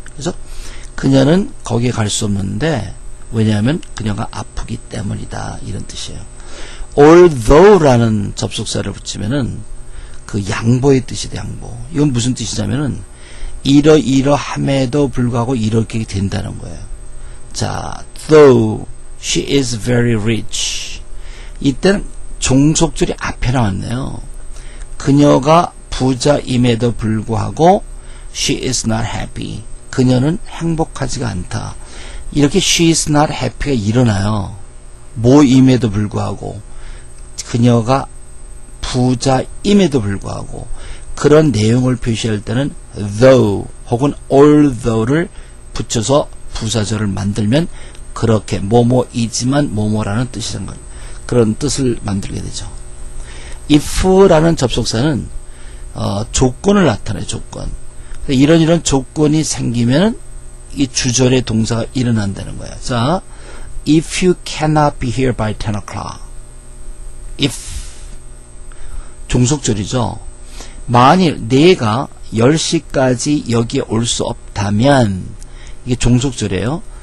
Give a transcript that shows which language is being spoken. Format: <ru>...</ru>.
<ko>그래서 그녀는 거기에 갈 수 없는데 왜냐하면 그녀가 아프기 때문이다 이런 뜻이에요. although라는 접속사를 붙이면은 그 양보의 뜻이 돼. 양보. 이건 무슨 뜻이냐면은 이러이러함에도 불구하고 이렇게 된다는 거예요.</ko> <en>자, though she is very rich.</en> <ko>이때는 종속절이 앞에 나왔네요. 그녀가 부자임에도 불구하고</ko> <en>she is not happy.</en> <ko>그녀는 행복하지가 않다. 이렇게</ko> <en>she is not happy</en> <ko>가 일어나요. 뭐임에도 불구하고 그녀가 부자임에도 불구하고 그런 내용을 표시할 때는 though 혹은 although를 붙여서 부사절을 만들면 그렇게 뭐뭐이지만 뭐뭐라는 뜻이란 걸 그런 뜻을 만들게 되죠. if라는 접속사는 조건을 나타내요. 조건. 이런 조건이 생기면 이 주절의 동사가 일어난다는 거예요.</ko> <en>자, if you cannot be here by 10 o'clock.</en> <ko>if 종속절이죠. 만일 내가 10시까지 여기에 올 수 없다면 이게 종속절이에요.</ko>